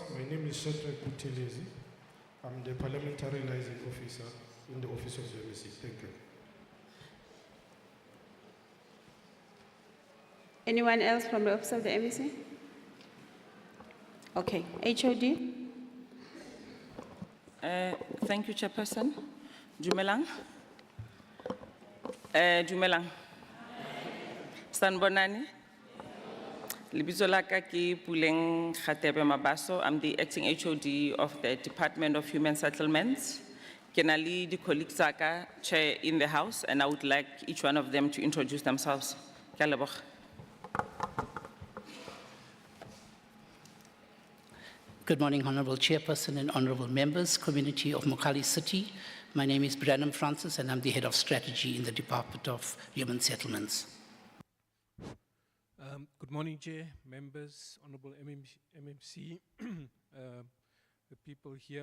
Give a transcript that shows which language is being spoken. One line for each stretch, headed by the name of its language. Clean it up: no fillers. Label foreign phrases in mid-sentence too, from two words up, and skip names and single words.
English: My name is Shadrach Buthelezi. I'm the Parliamentary Liaison Officer in the Office of the MEC. Thank you. Anyone else from the office of the MEC? Okay, HOD? Thank you, Chairperson.
Southern Sotho: Dumelang. Dumelang.
Zulu: Sanbonani.
Southern Sotho: Lebitso la ka ke Puleng Khatebe Mabaso.
English: I'm the acting HOD of the Department of Human Settlements.
Southern Sotho: Ke na le di colleagues tsa ka,
English: Chair, in the House, and I would like each one of them to introduce themselves.
Southern Sotho: Ke a leboga.
English: Good morning, Honorable Chairperson and Honorable Members, Community of Mogale City. My name is Branham Francis and I'm the Head of Strategy in the Department of Human Settlements. Good morning, Chair, members, Honorable MMC, the people here.